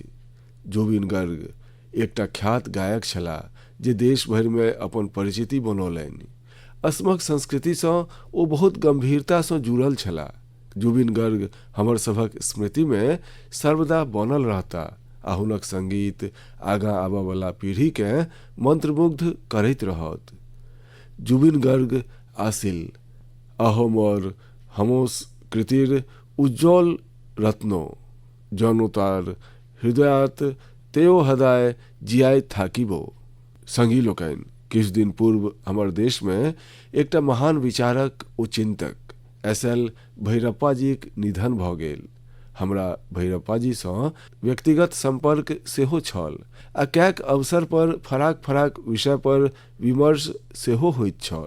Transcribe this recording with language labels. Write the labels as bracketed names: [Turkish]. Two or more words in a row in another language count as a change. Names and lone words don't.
[Maithili] जुबिन गर्ग एकटा ख्यात गायक छलाह जे देश भरि में अपन परिचिति बनौलनि। असमक संस्कृति सँ ओ बहुत गंभीरता सँ जुड़ल छलाह। जुबिन गर्ग हमर सभक स्मृति में सर्वदा बनल रहता आ हुनक संगीत आगाँ आबऽ वाला पीढ़ी के मंत्रमुग्ध करैत रहत। [Assamese] জুবিন গাৰ্গ আছিল অসমৰ সমস্ত কৃষ্টিৰ উজ্জ্বল ৰত্ন জনতাৰ হৃদয়ত তেওঁ সদায় জীয়াই থাকিব। [Maithili] संगी लोकनि, किछु दिन पूर्व हमर देश में एकटा महान विचारक ओ चिंतक SL भैरप्पा जीक निधन भऽ गेल। हमरा भैरप्पा जी सँ व्यक्तिगत संपर्क सेहो छल आ कैक अवसर पर फराक फराक विषय पर विमर्श सेहो होइत छल।